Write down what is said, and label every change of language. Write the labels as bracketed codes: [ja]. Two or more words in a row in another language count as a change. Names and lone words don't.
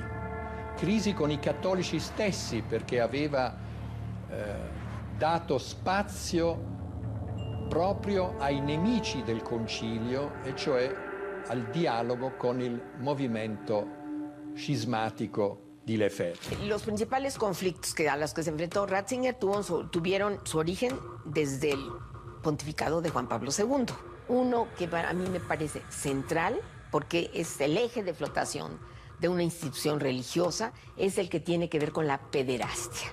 [it] Crisi con i cattolici stessi, perché aveva dato spazio proprio ai nemici del concilio, e cioè al dialogo con il movimento cismático de Lefebvre. [es] Los principales conflictos a los que se enfrentó Ratzinger tuvieron su origen desde el pontificado de Juan Pablo II. Uno que para mí me parece central, porque es el eje de flotación de una institución religiosa, es el que tiene que ver con la pederastia.